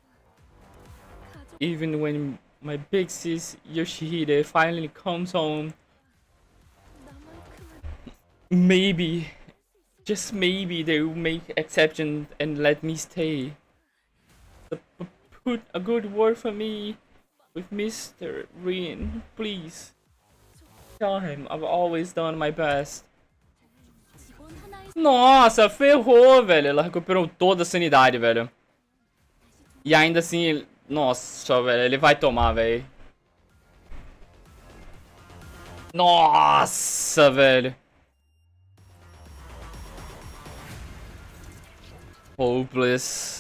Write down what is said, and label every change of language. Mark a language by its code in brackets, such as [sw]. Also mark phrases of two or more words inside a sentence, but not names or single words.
[en] Even when my big sis Yoshihide finally comes home, maybe, just maybe they will make exceptions and let me stay. Put a good word for me with Mr. Rien, please. Tell him I've always done my best. [ko] 직원 하나의 [pt] Nossa, ferrou, velho. Ela recuperou toda a sanidade, velho. E ainda assim, nossa, velho, ele vai tomar, velho. Nossa, velho. [en] Hopeless.